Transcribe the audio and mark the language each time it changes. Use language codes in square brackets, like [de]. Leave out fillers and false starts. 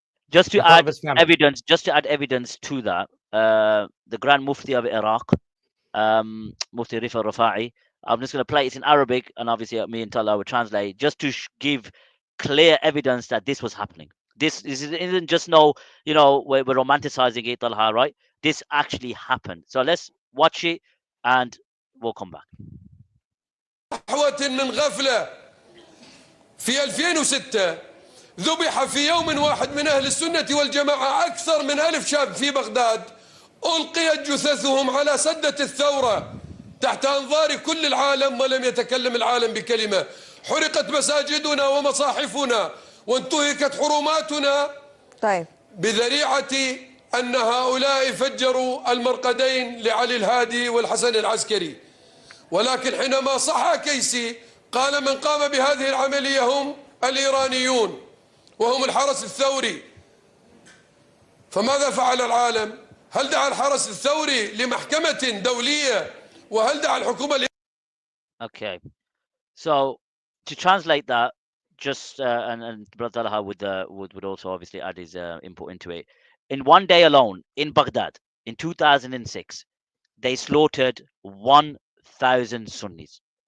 [en] Just to add evidence to that, the Grand Mufti of Iraq, Mufti Rifa Rafa'i, I'm just going to play it in Arabic, and obviously me and Tallha will translate, just to give clear evidence that this was happening. This isn't just we're romanticizing it, Tallha, right? This actually happened. So let's watch it, and we'll come back. [ar] من غفلة في 2006 ذبح في يوم واحد من أهل السنة والجماعة أكثر من 1000 شاب في بغداد، ألقيت جثثهم على سدة الثورة تحت أنظار كل العالم ولم يتكلم العالم بكلمة. حرقت مساجدنا ومصاحفنا وانتهكت حرماتنا بذريعة أن هؤلاء فجروا المرقدين لعلي الهادي والحسن العسكري. ولكن حينما صح كيسي قال من قام بهذه العملية هم الإيرانيون وهم الحرس الثوري. فماذا فعل العالم؟ هل دعا الحرس الثوري لمحكمة دولية؟ وهل دعا الحكومة [en] Okay, so to translate that, just and Brother Talha would also obviously add his input into it. In one day alone in Baghdad in 2006, they slaughtered 1,000 Sunnis.